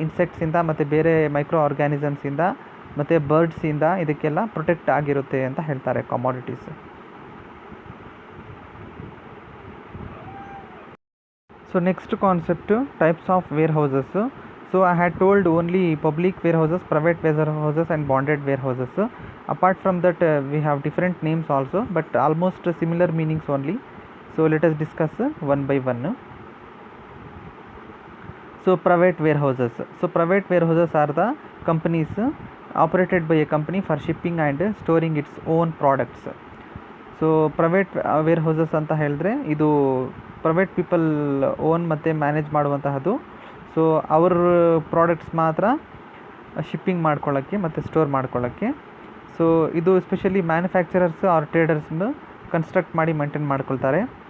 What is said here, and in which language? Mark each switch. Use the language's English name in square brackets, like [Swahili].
[Kannada] ಇನ್ಸೆಕ್ಟ್ಸಿಂದ ಮತ್ತು ಬೇರೆ ಮೈಕ್ರೋ ಆರ್ಗ್ಯಾನಿಸಮ್ಸಿಂದ ಮತ್ತು ಬರ್ಡ್ಸಿಂದ ಇದಕ್ಕೆಲ್ಲ ಪ್ರೊಟೆಕ್ಟ್ ಆಗಿರುತ್ತೆ ಅಂತ ಹೇಳ್ತಾರೆ commodities. [English] So next concept types of warehouses. ಸೊ I had told only public warehouses, private warehouses and bonded warehouses. Apart from that, we have different names also, but almost similar meanings only. So let us discuss one by one. So private warehouses. So private warehouses are the companies operated by a company for shipping and storing its own products. [Kannada] So private ವೇರ್ಹೌಸಸ್ ಅಂತ ಹೇಳಿದ್ರೆ ಇದು private people own ಮತ್ತು manage ಮಾಡುವಂತಹದ್ದು. So ಅವ್ರ products ಮಾತ್ರ shipping ಮಾಡ್ಕೊಳ್ಳೋಕ್ಕೆ ಮತ್ತು store ಮಾಡ್ಕೊಳ್ಳೋಕ್ಕೆ. ಸೊ ಇದು ಎಸ್ಪೆಷಲಿ ಮ್ಯಾನುಫ್ಯಾಕ್ಚರರ್ಸ್ ಆರ್ ಟ್ರೇಡರ್ಸ್ನ ಕನ್ಸ್ಟ್ರಕ್ಟ್ ಮಾಡಿ ಮೇಂಟೈನ್ ಮಾಡ್ಕೊಳ್ತಾರೆ.